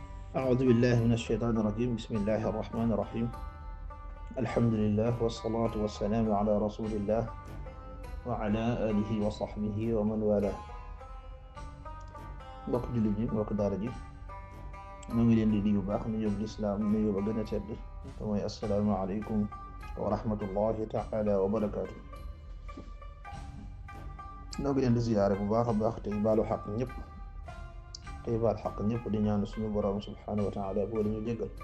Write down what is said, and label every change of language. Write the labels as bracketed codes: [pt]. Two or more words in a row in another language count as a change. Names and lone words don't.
[ar] أعوذ بالله من الشيطان الرجيم بسم الله الرحمن الرحيم الحمد لله والصلاة والسلام على رسول الله وعلى آله وصحبه ومن والاه [wo] mbokk jullit yi mbokk daara ji ñoo ngi leen di nuyu baax nuyoo lislaam nuyoo ba gën a tedd te mooy [ar] السلام عليكم ورحمة الله تعالى وبركاته. [wo] ñoo ngi leen di ziyaare bu baax a baax tey baalu xaq ñëpp tey baal xaq ñëpp di ñaan suñu boroom [ar] سبحانه وتعالى [wo] boo dañu jéggal.